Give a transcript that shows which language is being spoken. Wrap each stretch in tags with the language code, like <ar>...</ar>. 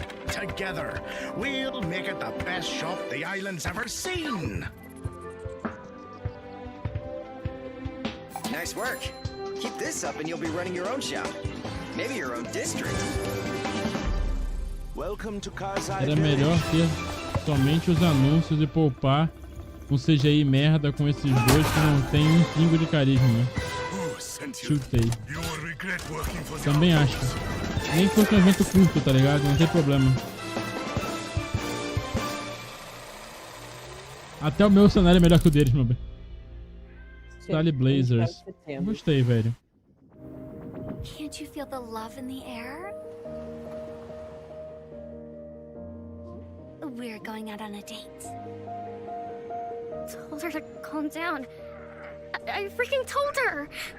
<en>Together, we'll make it the best shop the island's ever seen. Nice work. Keep this up and you'll be running your own shop. Maybe your own district. Welcome to Kazai</en> <pt>Era melhor ter somente os anúncios e poupar um CGI merda com esses dois que não tem um pingo de carisma, né? Chutei. Também acho. Nem que fosse um evento curto, tá ligado? Não tem problema. Até o meu cenário é melhor que o deles, meu bem. Style Blazers. Gostei, velho.</pt> <en>Can't you feel the love in the air? We're going out on a date. Told her to calm down. I freaking told her!</en>